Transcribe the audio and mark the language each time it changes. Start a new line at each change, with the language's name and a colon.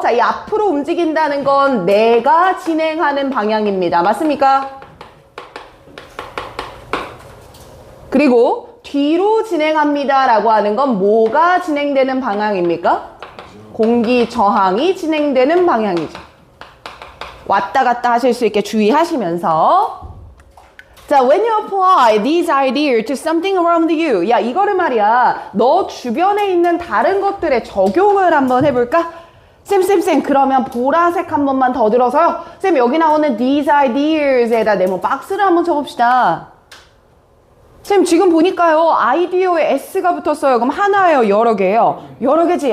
Korean: 자, 이 앞으로 움직인다는 건 내가 진행하는 방향입니다. 맞습니까? 그리고 뒤로 진행합니다 라고 하는 건 뭐가 진행되는 방향입니까? 공기 저항이 진행되는 방향이죠. 왔다 갔다 하실 수 있게 주의하시면서 자,
English: when you apply these ideas to something around you.
Korean: 야, 이거를 말이야. 너 주변에 있는 다른 것들에 적용을 한번 해볼까? 쌤, 그러면 보라색 한 번만 더 들어서요. 쌤, 여기 나오는
English: these ideas
Korean: 에다 네모 박스를 한번 쳐봅시다. 쌤, 지금 보니까요. 아이디어에 S가 붙었어요. 그럼 하나예요? 여러 개예요? 여러 개지.